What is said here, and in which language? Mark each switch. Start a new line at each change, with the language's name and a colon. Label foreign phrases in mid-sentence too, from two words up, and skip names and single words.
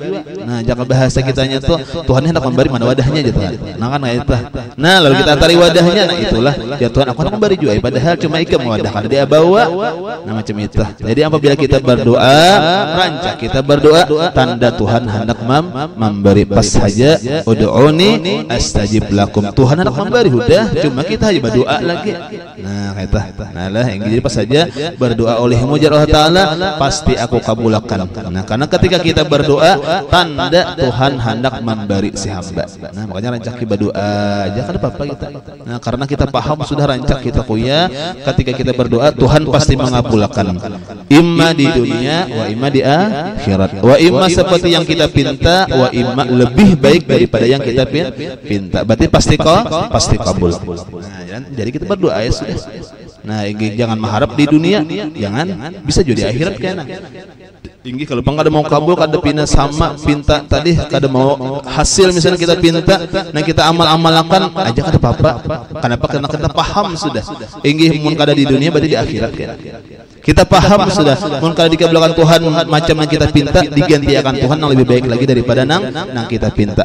Banjar: Nah, jangan bahasa kitanya tuh Tuhan hendak memberi mana wadahnya aja Tuhan. Nah kan itu. Nah, lalu kita tarik wadahnya, nah itulah ya Tuhan aku hendak memberi juga. Padahal cuma ikam wadah kada dia bawa. Nah macam itu. Jadi apabila kita berdoa, rancak kita berdoa tanda Tuhan hendak memberi pas saja
Arabic: ادعوني أستجب لكم.
Banjar: Tuhan hendak memberi udah, cuma kita aja berdoa lagi. Nah, kata. Nah lah yang jadi pas saja berdoa olehmu jar Allah Ta'ala pasti aku kabulkan. Nah karena ketika kita berdoa tanda Tuhan hendak memberi si hamba. Nah makanya rancak kita berdoa aja kan apa-apa kita. Nah karena kita paham sudah rancak kita kuya ketika kita berdoa Tuhan pasti mengabulkan imma di dunia
Arabic: وإما
Banjar: di akhirat
Arabic: وإما
Banjar: seperti yang kita pinta
Arabic: وإما
Banjar: lebih baik daripada yang kita pinta berarti pasti kabul. Nah jadi kita berdoa ya sudah. Nah, jangan mengharap di dunia, jangan bisa jadi akhirat kena. Tinggi kalau kada mau kabul kada pinta sama pinta tadi kada mau hasil misalnya kita pinta nah kita amal-amalkan aja kada apa-apa. Kenapa? Karena kita paham sudah. Tinggi mun kada di dunia berarti di akhirat kena. Kita paham sudah mun kada dikabulkan Tuhan macam yang kita pinta diganti akan Tuhan yang lebih baik lagi daripada nang kita pinta.